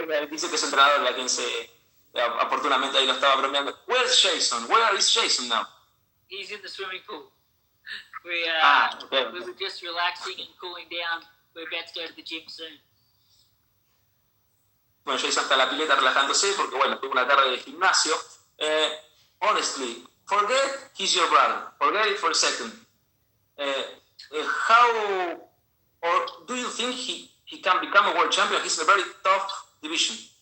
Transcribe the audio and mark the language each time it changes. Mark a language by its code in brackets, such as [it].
[es] Dice que es entrenador, a quien se oportunamente ahí lo estaba bromeando. [en] Where's Jason? Where is Jason now? He's in the swimming pool. We were just relaxing and cooling down. We're about to go to the gym soon. [es] Bueno, Jason está en la pileta relajándose porque, bueno, tuvo una tarde de gimnasio. [en] Honestly, forget he's your brother. Forget it for a second. How, or do you think he can become a world champion? He's in a very tough division.